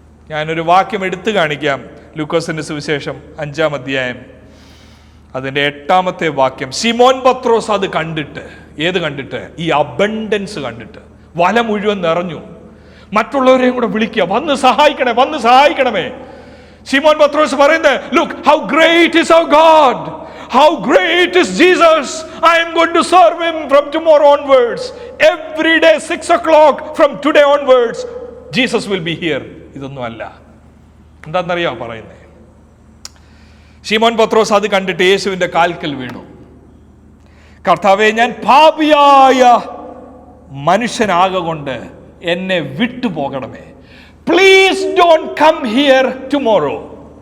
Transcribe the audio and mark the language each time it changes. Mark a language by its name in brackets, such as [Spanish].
[Malayalam] ഞാനൊരു വാക്യം എടുത്തു കാണിക്കാം. ലൂക്കോസിന്റെ സുവിശേഷം 5-ാം അധ്യായം അതിൻ്റെ 8-ാമത്തെ വാക്യം. ശിമോൻ പത്രോസ് അത് കണ്ടിട്ട്, ഏത് കണ്ടിട്ട്? ഈ അബണ്ടൻസ് കണ്ടിട്ട് വല മുഴുവൻ നിറഞ്ഞു. മറ്റുള്ളവരെയും കൂടെ വിളിക്കുക, വന്ന് സഹായിക്കണേ, വന്ന് സഹായിക്കണമേ. [English] ശിമോൻ പത്രോസ് [Malayalam] പറയുന്നത്, [English] Look how great is our God, how great is Jesus, I am going to serve him from tomorrow onwards, every day 6 o'clock from today onwards Jesus will be here. [Malayalam] ഇതൊന്നും അല്ല. എന്താണെന്നറിയോ പറയുന്നത്? ശിമോൻ പത്രോസ് അത് കണ്ടിട്ട് യേശുവിന്റെ കാൽക്കൽ വീണു. കർത്താവേ, ഞാൻ പാപിയായ മനുഷ്യനാകൊണ്ട് എന്നെ വിട്ടുപോകണമേ. [English] Please don't come here tomorrow.